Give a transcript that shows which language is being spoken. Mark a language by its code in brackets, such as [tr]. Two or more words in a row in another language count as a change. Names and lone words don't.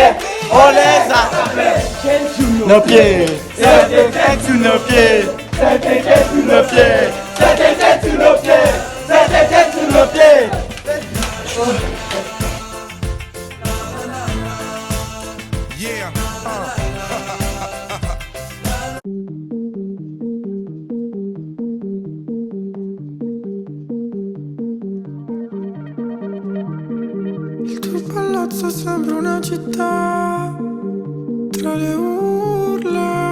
[fr] On les a tapés. Nos pieds. C'était sous nos pieds. C'était sous nos pieds. C'était sous nos pieds. C'était sous nos pieds. Yeah. [it] Il tuo palazzo sembra una città tra le urla.